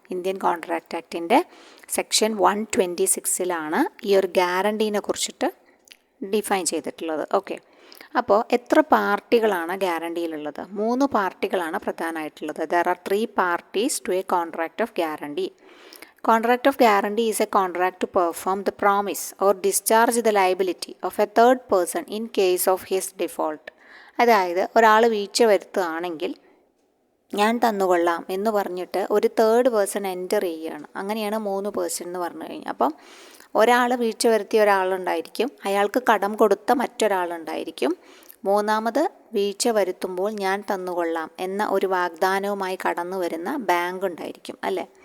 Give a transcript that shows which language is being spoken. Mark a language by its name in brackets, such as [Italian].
[Malayalam] Indian contract ആക്ടിൻ്റെ section 126ലാണ് ഈ ഒരു ഗ്യാരണ്ടീനെ കുറിച്ചിട്ട് ഡിഫൈൻ ചെയ്തിട്ടുള്ളത്. ഓക്കെ, അപ്പോൾ എത്ര പാർട്ടികളാണ് ഗ്യാരണ്ടിയിലുള്ളത്? 3 പാർട്ടികളാണ് പ്രധാനമായിട്ടുള്ളത്. [English] There are 3 parties to a contract of guarantee. Contract of guarantee is a contract to perform the promise or discharge the liability of a third person in case of his default. [Malayalam] അതായത് ഒരാൾ വീഴ്ച വരുത്തുകയാണെങ്കിൽ ഞാൻ തന്നുകൊള്ളാം എന്ന് പറഞ്ഞിട്ട് ഒരു third person enter ചെയ്യുകയാണ്. അങ്ങനെയാണ് 3 person എന്ന് പറഞ്ഞു കഴിഞ്ഞാൽ. അപ്പം ഒരാൾ വീഴ്ച വരുത്തിയ ഒരാളുണ്ടായിരിക്കും, അയാൾക്ക് കടം കൊടുത്ത മറ്റൊരാളുണ്ടായിരിക്കും, മൂന്നാമത് വീഴ്ച വരുത്തുമ്പോൾ ഞാൻ തന്നുകൊള്ളാം എന്ന ഒരു വാഗ്ദാനവുമായി കടന്നു വരുന്ന ബാങ്ക് ഉണ്ടായിരിക്കും അല്ലേ.